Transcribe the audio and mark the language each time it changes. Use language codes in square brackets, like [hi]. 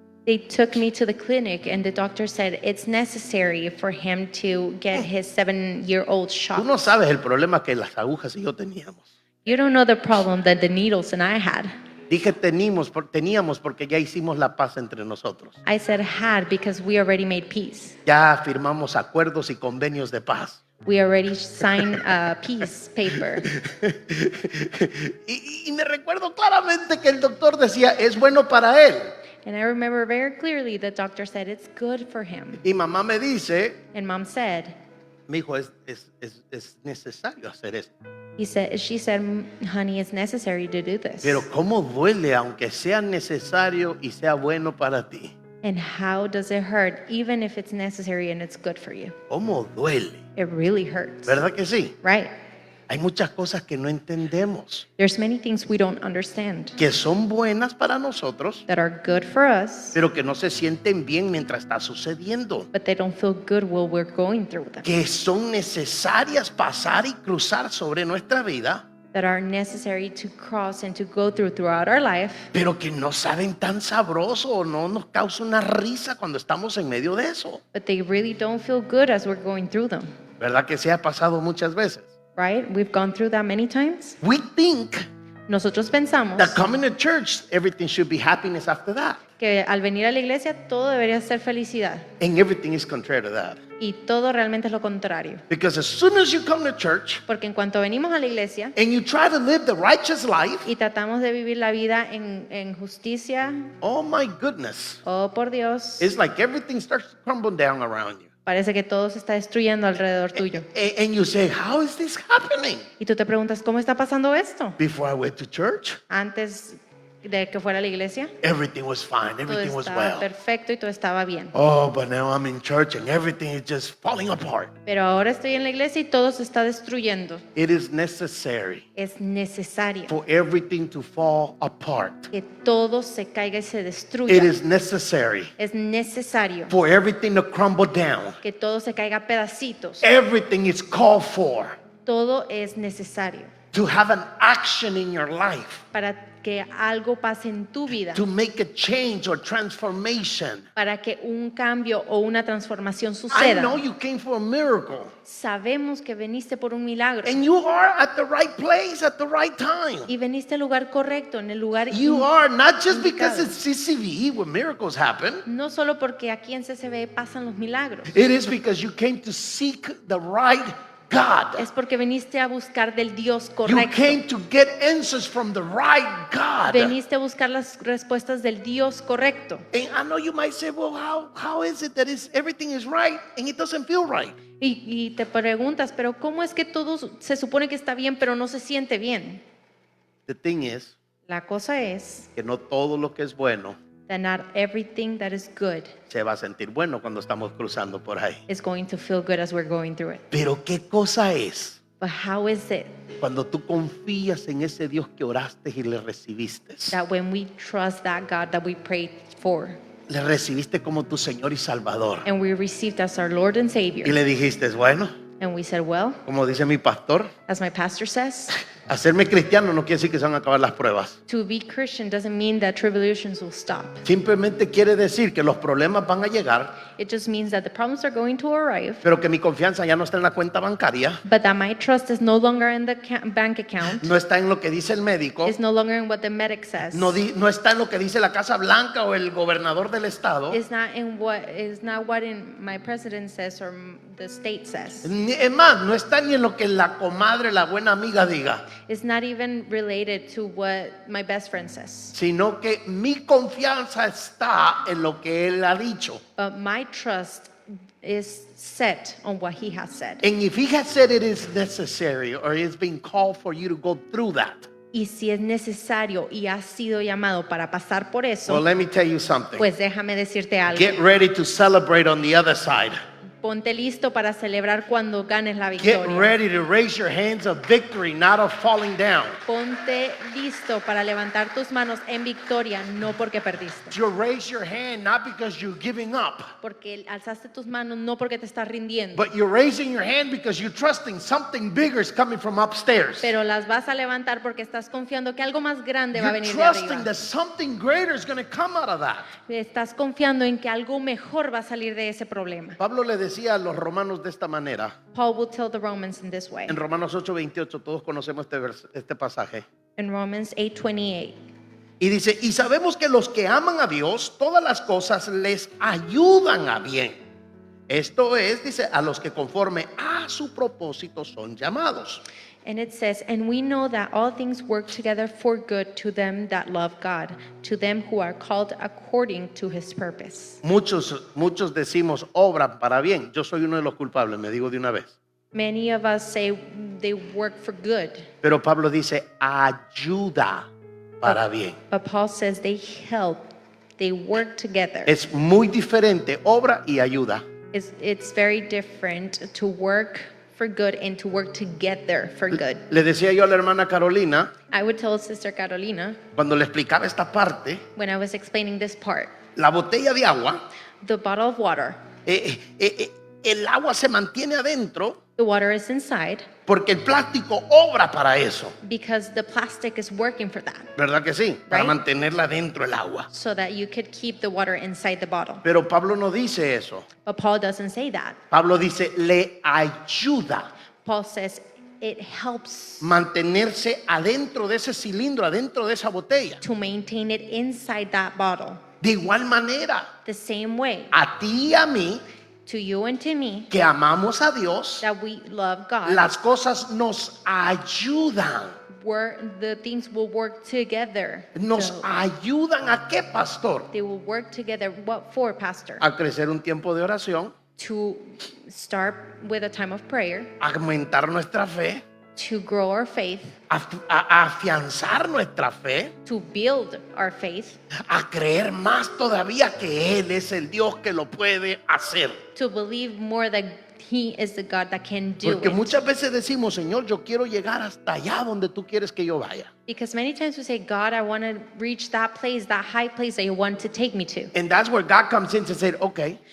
[en] They took me to the clinic and the doctor said it's necessary for him to get his 7-year-old [es] Tú [en] shot. [es] no sabes el problema que las agujas y yo teníamos. [en] You don't know the problem that the needles and I had. [es] Dije teníamos porque ya hicimos la paz entre nosotros. [en] I said had because we already made peace. [es] Ya firmamos acuerdos y convenios de paz. [en] We already signed a peace paper. [es] y me recuerdo claramente que el doctor decía, es bueno para él. [en] And I remember very clearly the doctor said it's good for him. [es] Y mamá me dice, [en] And mom said, [es] mi hijo, es necesario hacer esto. [en] she said, honey, it's necessary to do this. [es] Pero cómo duele, aunque sea necesario y sea bueno para ti. [en] And how does it hurt, even if it's necessary and it's good for you? [es] Cómo duele, [en] It really hurts, [es] ¿verdad que sí? [en] right? [es] Hay muchas cosas que no entendemos, [en] There's many things we don't understand [es] que son buenas para nosotros, [en] that are good for us, [es] pero que no se sienten bien mientras está sucediendo. [en] but they don't feel good while we're going through them. [es] Que son necesarias pasar y cruzar sobre nuestra vida, [en] That are necessary to cross and to go throughout our life, [es] pero que no saben tan sabroso o no nos causa una risa cuando estamos en medio de eso. [en] but they really don't feel good as we're going through them, [es] ¿Verdad que se ha pasado muchas veces? [en] right? We've gone through that many times. We think [es] Nosotros pensamos [en] that coming to church, everything should be happiness after that. [es] que al venir a la iglesia todo debería ser felicidad [en] And everything is contrary to that. [es] y todo realmente es lo contrario. [en] Because as soon as you come to church [es] Porque en cuanto venimos a la iglesia [en] and you try to live the righteous life, [es] y tratamos de vivir la vida en justicia, [en] oh my goodness, [es] oh por Dios, [en] it's like everything starts to crumble down around you. [es] parece que todo se está destruyendo alrededor tuyo. [en] And you say, how is this happening? [es] Y tú te preguntas, ¿cómo está pasando esto? [en] Before I went to church, [es] Antes de que fuera a la iglesia, [en] everything was fine, [es] todo [en] everything was [es] estaba [en] well. [es] perfecto y todo estaba bien. [en] Oh, but now I'm in church and everything is just falling apart. [es] Pero ahora estoy en la iglesia y todo se está destruyendo. [en] It is necessary [es] Es necesario [en] for everything to fall apart. [es] que todo se caiga y se [en] It [es] destruya. [en] is necessary [es] Es necesario [en] for everything to crumble down. [es] que todo se caiga a pedacitos. [en] Everything is called for [es] Todo es necesario [en] to have an action in your life, [es] para que algo pase en tu vida, [en] to make a change or transformation. [es] para que un cambio o una transformación [en] I [es] suceda. [en] know you came for a miracle [es] Sabemos que veniste por un milagro [en] and you are at the right place at the right time. [es] y veniste al lugar correcto, en el lugar [en] You are not just because [es] indicado. [en] it's CCVE where miracles happen. [es] No solo porque aquí en CCB pasan los milagros, [en] It is because you came to seek the right God. [es] es porque veniste a buscar del Dios [en] You [es] correcto. [en] came to get answers from the right God. [es] Veniste a buscar las respuestas del Dios correcto. [en] And I know you might say, well, how is it that everything is right and it doesn't feel right? [es] Y te preguntas, pero ¿cómo es que todo se supone que está bien, pero no se siente bien? [en] The thing is [es] La cosa es que no todo lo que es bueno [en] that not everything that is good [es] se va a sentir bueno cuando estamos cruzando por ahí. [en] is going to feel good as we're going through it. [es] Pero ¿qué cosa es [en] But how is it [es] cuando tú confías en ese Dios que oraste y le recibiste? [en] that when we trust that God that we prayed for [es] Le recibiste como tu Señor y Salvador. [en] and we received as our Lord and [es] Y [en] Savior, [es] le dijiste, bueno, [en] and we said, well, [es] como dice mi pastor, [en] as my pastor says, [es] Hacerme cristiano no quiere decir que se van a acabar las pruebas. [en] To be Christian doesn't mean that tribulations will stop. [es] Simplemente quiere decir que los problemas van a llegar, [en] It just means that the problems are going to arrive, [es] pero que mi confianza ya no está en la cuenta bancaria, [en] but that my trust is no longer in the bank account, [es] no está en lo que dice el médico, [en] is no longer in what the medic says, [es] no está en lo que dice la Casa Blanca o el gobernador del estado. [en] is not what in my president says or the state says. [es] Es más, no está ni en lo que la comadre, la buena amiga diga, [en] It's not even related to what my best friend says. [es] sino que mi confianza está en lo que él ha dicho. [en] But my trust is set on what he has said. And if he has said it is necessary or it's been called for you to go through that, [es] Y si es necesario y has sido llamado para pasar por [en] well, [es] eso, [en] let me tell you something. [es] pues déjame decirte algo. [en] Get ready to celebrate on the other side. [es] Ponte listo para celebrar cuando ganes la [en] Get [es] victoria. [en] ready to raise your hands of victory, not of falling down. [es] Ponte listo para levantar tus manos en victoria, no porque perdiste. [en] You raise your hand not because you're giving up, [es] Porque alzaste tus manos no porque te estás rindiendo, [en] but you're raising your hand because you're trusting something bigger is coming from upstairs. [es] pero las vas a levantar porque estás confiando que algo más grande va a [en] You're [es] venir de [en] trusting [es] arriba. [en] that something greater is going to come out of that. [es] Estás confiando en que algo mejor va a salir de ese problema. Pablo le decía a los romanos de esta manera, [en] Paul will tell the Romans in this way. [es] en Romanos 8:28, todos conocemos este pasaje. [en] In Romans 8:28. [es] Y dice, y sabemos que los que aman a Dios, todas las cosas les ayudan a bien. Esto es, dice, a los que conforme a su propósito son llamados. [en] And it says, and we know that all things work together for good to them that love God, to them who are called according to his purpose. [es] Muchos decimos, obran para bien. Yo soy uno de los culpables, me digo de una vez. [en] Many of us say they work for good, [es] Pero Pablo dice, ayuda para bien. [en] but Paul says they help, they work together. [es] Es muy diferente obra y ayuda. [en] It's very different to work for good and to work together for good. [es] Le decía yo a la hermana Carolina, [en] I would tell Sister Carolina, [es] cuando le explicaba esta parte, [en] when I was explaining this part, [es] la botella de agua, [en] the bottle of water, [es] el agua se mantiene adentro [en] the water is inside [es] porque el plástico obra para eso. [en] because the plastic is working for that, [es] ¿Verdad que sí? Para [en] Right. [es] mantenerla dentro el agua. [en] so that you could keep the water inside the bottle. [es] Pero Pablo no dice eso. [en] But Paul doesn't say that. [es] Pablo dice, le ayuda [en] Paul says it helps [es] mantenerse adentro de ese cilindro, adentro de esa botella. [en] to maintain it inside that bottle. [es] De igual manera, [en] The same way [es] a ti y a mí, [en] to you and to me, [es] que amamos a Dios, [en] that we love God, [es] las cosas nos ayudan. [en] where the things will work together. [es] ¿Nos [en] So [es] ayudan a qué, pastor? [en] they will work together. What for, Pastor? [es] A crecer un tiempo de oración, [en] To start with a time of prayer, [es] a aumentar nuestra fe, [en] to grow our faith, [es] a afianzar nuestra fe, [en] to build our faith, [es] a creer más todavía que Él es el Dios que lo puede hacer. [en] to believe more that He is the God that can do [es] Porque muchas veces decimos, Señor, yo quiero llegar hasta allá donde tú quieres que yo vaya. [en] Because many times we say, God, I want to reach that place, that high place that you want to take me to. And that's where God comes in to say, okay,